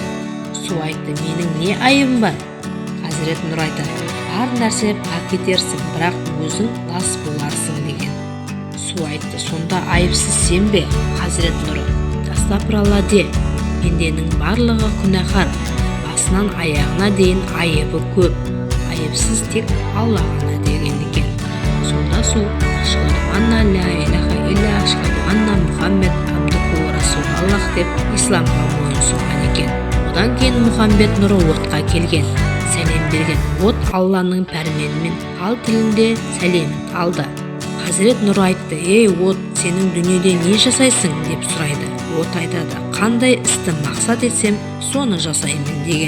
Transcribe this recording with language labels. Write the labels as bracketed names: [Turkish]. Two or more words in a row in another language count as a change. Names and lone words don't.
[Kazakh] Су айтты: менің не айыбым бар? Хазірет Нұр айтады: бар нәрсе пак етерсің, бірақ өзің лас боларсың деген. Су айтты: сонда айыпсыз сен бе? Хазірет Нұры: астапыралла де, пенденің барлығы күнәһар, басынан аяғына дейін айыбы көп, айыпсыз тек Алла ғана деген екен. Сонда су: [Arabic] أشهد أن لا إله إلا أشهد أن محمد عبده ورسول الله [Kazakh] деп исламға мойынсұнған екен. Одан кейін Мұхаммед Нұры отқа келген, сәлем берген. От Алланың пәрменімен ал тілінде сәлемін алды. Хазірет Нұр айтты: ей от, сенің дүниеде не жасайсың деп сұрайды. От айтады: қандай істі мақсат етсем, соны жасаймын деген.